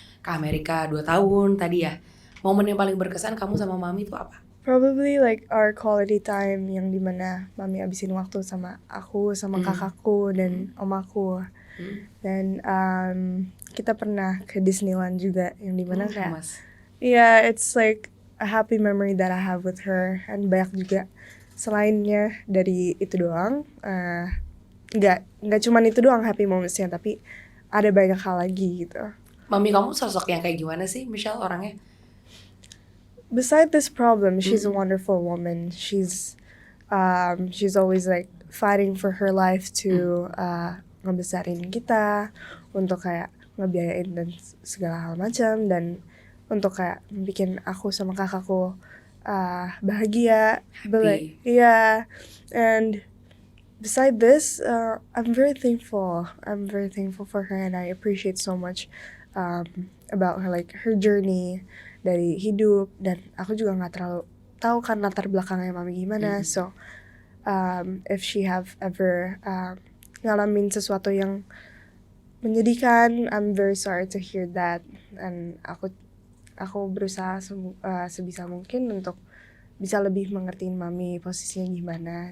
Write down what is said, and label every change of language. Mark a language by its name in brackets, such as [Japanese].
[Indonesian] ke Amerika 2 tahun tadi ya. Momen yang paling berkesan kamu sama mami itu apa? [English] Probably like our quality time [Indonesian] yang dimana mami abisin waktu sama aku, sama kakakku dan omaku. Dan kita pernah ke Disneyland juga yang dimana kayak Mas. [English] yeah, it's like a happy memory that I have with her. And [Indonesian] banyak juga selainnya dari itu doang. Nggak cuman itu doang happy momentsnya, tapi ada banyak hal lagi gitu. Mami kamu sosok yang kayak gimana sih, Michelle, orangnya? [English] Beside this problem, she's a wonderful woman. She's always like fighting for her life to [Indonesian] ngebesarin kita, untuk kayak ngebiayain dan segala hal macam, dan untuk kayak bikin aku sama kakakku bahagia. [English] But like, yeah, and beside this, I'm very thankful. I'm very thankful for her, and I appreciate so much about her, like her journey [Indonesian] dari hidup. Dan aku juga nggak terlalu tahu kan latar belakangnya mami gimana. [English] So if she have ever [Indonesian] ngalamin sesuatu yang menyedihkan, [English] I'm very sorry to hear that. And [Indonesian] aku berusaha sebisa mungkin untuk bisa lebih mengertiin mami posisinya gimana.